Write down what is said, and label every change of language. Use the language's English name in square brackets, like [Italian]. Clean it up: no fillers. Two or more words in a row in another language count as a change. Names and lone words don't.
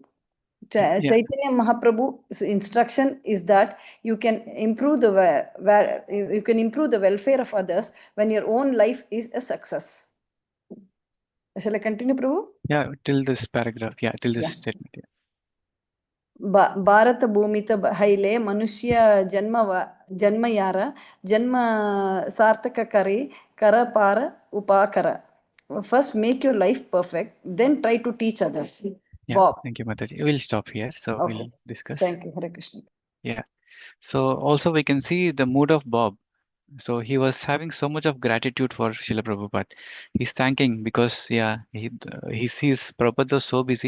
[English] Yeah, Chaitanya Mahaprabhu's instruction is that you can improve you can improve the welfare of others when your own life is a success. Shall I continue, Prabhu? yeah, till this paragraph, yeah, till this Yeah. statement. Yeah. [Bangla] ভারত ভূমিতে হৈল মনুষ্য জন্ম যার জন্ম সার্থক করি কর পর উপকার. [English] First make your life perfect, then try to teach others. Yeah, Bob. thank you, Mataji. We'll stop here. So Okay. we'll discuss. Thank you, Hare Krishna. Yeah. So also we can see the mood of Bob. So he was having so much of gratitude for Srila Prabhupada. He's thanking because yeah, he sees Prabhupada was so busy.